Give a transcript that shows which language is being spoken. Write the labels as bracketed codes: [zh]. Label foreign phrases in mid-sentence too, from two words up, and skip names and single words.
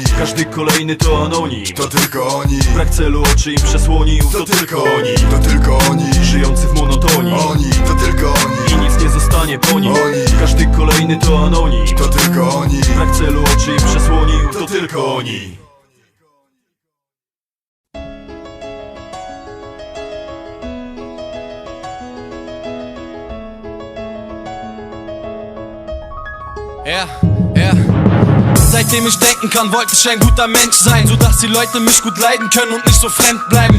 [pl] Każdy kolejny to anonim, To tylko oni. brak celu oczy im przesłonił, to tylko oni. To tylko oni. Żyjący w monotonii, Oni, to tylko oni. i nic nie zostanie po nim. Oni. Każdy kolejny to anonim, To tylko oni. brak celu oczy im przesłonił, to tylko oni. [de] Seitdem ich denken kann, wollte ich ein guter Mensch sein, sodass die Leute mich gut leiden können und nicht so fremd bleiben.